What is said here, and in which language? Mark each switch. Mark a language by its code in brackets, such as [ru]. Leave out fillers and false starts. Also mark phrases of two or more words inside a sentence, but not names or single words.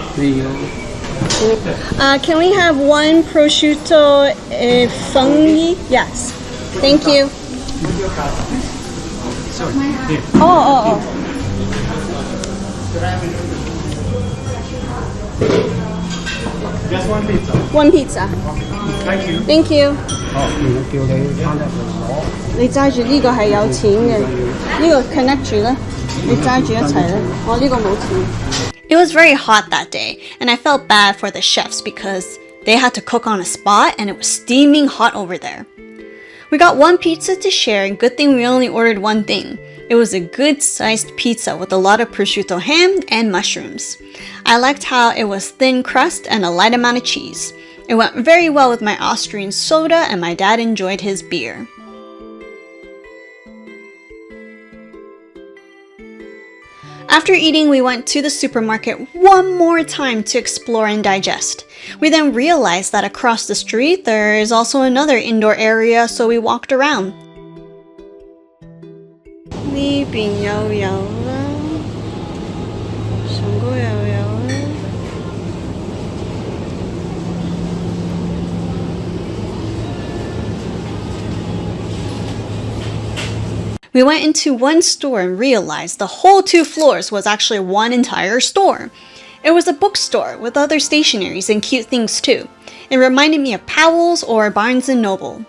[en] Can we have one prosciutto funghi? Yes. Thank you. Oh. Just one pizza. One pizza. Thank you. Thank you. [yue] 叫你翻得攞。你揸住呢個係有錢嘅，呢個 connect 住啦，你揸住一齊啦。我呢個冇錢。 [en] It was very hot that day, and I felt bad for the chefs because they had to cook on a spot and it was steaming hot over there. We got one pizza to share, and good thing we only ordered one thing. It was a good-sized pizza with a lot of prosciutto ham and mushrooms. I liked how it was thin crust and a light amount of cheese. It went very well with my Austrian soda, and my dad enjoyed his beer. After eating, we went to the supermarket one more time to explore and digest. We then realized that across the street there is also another indoor area, so we walked around. [yue] 呢邊又有啦，上高又有啦。 [en] We went into one store and realized the whole 2 floors was actually one entire store. It was a bookstore with other stationaries and cute things too. It reminded me of Powell's or Barnes & Noble.